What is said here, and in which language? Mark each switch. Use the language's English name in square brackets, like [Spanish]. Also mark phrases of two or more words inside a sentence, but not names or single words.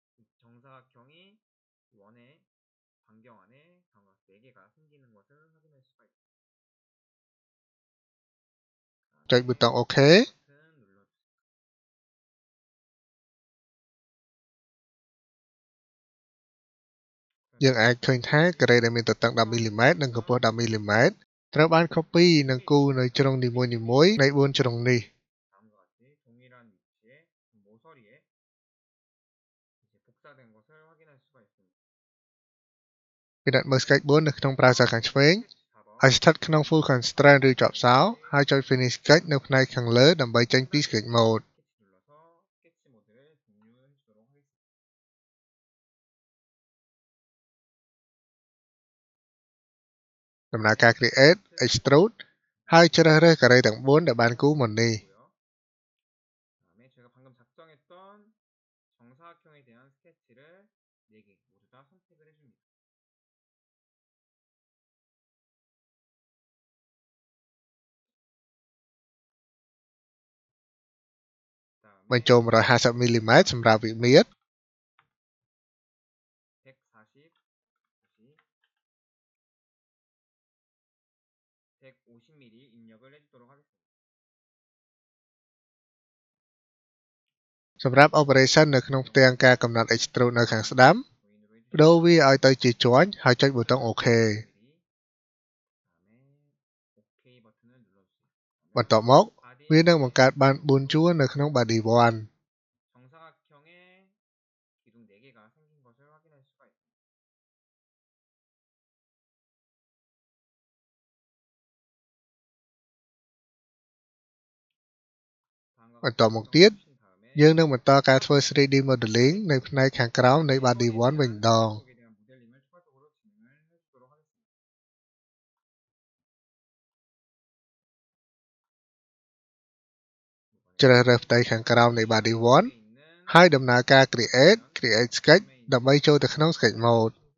[Khmer] ចុចប៊ូតុង OK យើងអាចឃើញថាការ៉េដែលមានទទឹង 10 មីលីម៉ែត្រ និងកម្ពស់ 10 មីលីម៉ែត្រ ត្រូវបាន copy និងគូរនៅជ្រុងនីមួយៗនៃ 4 ជ្រុងនេះ ពិនិត្យមើល sketch 4 នៅក្នុង browser ខាងឆ្វេងឲ្យស្ថិតក្នុង [English] full constraint [Khmer] ឬជាប់សោហើយចុច [English] finish sketch [Khmer] នៅផ្នែកខាងលើដើម្បីចេញពី [English] sketch mode [Khmer] ដំណើរការ [English] create extrude [Khmer] ហើយជ្រើសរើសការ៉េទាំង 4 ដែលបានគូរមុននេះ [Korean] 제가 방금 작성했던 정사각형에 대한 스케치를 4개 모두 다 선택을 해줍니다. [Khmer] បញ្ចូល 150 មីលីម៉ែត្រ សម្រាប់វិមាត្រ [Korean] 150mm 입력을 해주도록 하겠습니다. [Khmer] សម្រាប់ operation នៅក្នុងផ្ទាំងការកំណត់ extrude នៅខាងស្ដាំ បដូរវាឲ្យទៅជាជាន់ហើយចុចប៊ូតុង OK បន្ទាប់មកវានឹងបង្កើតបាន 4 ជួរនៅក្នុង body 1 [Korean] 정사각형에 기둥 4개가 생긴 것을 확인할 수가 있습니다. [Khmer] បន្ទាប់មកទៀតយើងនឹងបន្តការធ្វើ [English] 3D modeling [Khmer] នៅផ្នែកខាងក្រោមនៃ body 1 វិញម្ដង ជ្រើសរើសផ្ទៃខាងក្រោមនៃ body 1 ហើយដំណើរការ [English] create sketch [Khmer] ដើម្បីចូលទៅក្នុង [English] sketch mode